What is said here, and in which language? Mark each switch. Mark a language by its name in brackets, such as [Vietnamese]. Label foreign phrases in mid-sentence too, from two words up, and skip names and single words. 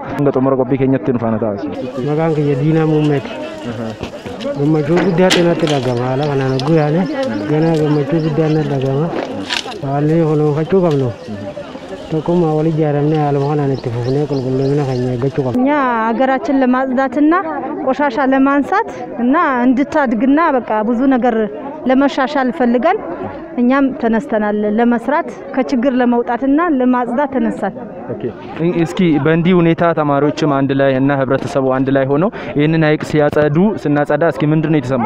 [Oromo] Hanga xumura qophii keenyatti nu faana ta'a. Maqaan kiyya Diinaa Muummeeti. Gammachuu guddaatu natti dhagahama. Haala kanaan guyyaane ganaa gammachuu guddaan natti dhagahama. Haalli kunuunfachuu qabnu tokkummaa wal ijaaramnee haaluma kanaan itti fufnee qulqullina keenya eeggachuu qabna. [Amharic] እኛ ሀገራችን ለማጽዳትና ቆሻሻ ለማንሳት እና እንድታድግና በቃ ብዙ ነገር ለመሻሻል ፈልገን እኛም ተነስተናል ለመስራት ከችግር ለመውጣትና ለማጽዳት ተነሳን። ኦኬ እስኪ በእንዲህ ሁኔታ ተማሪዎችም አንድ ላይ እና ህብረተሰቡ አንድ ላይ ሆነው ይሄንን ሀይቅ ሲያጸዱ ስናጸዳ እስኪ ምንድነው የተሰማው?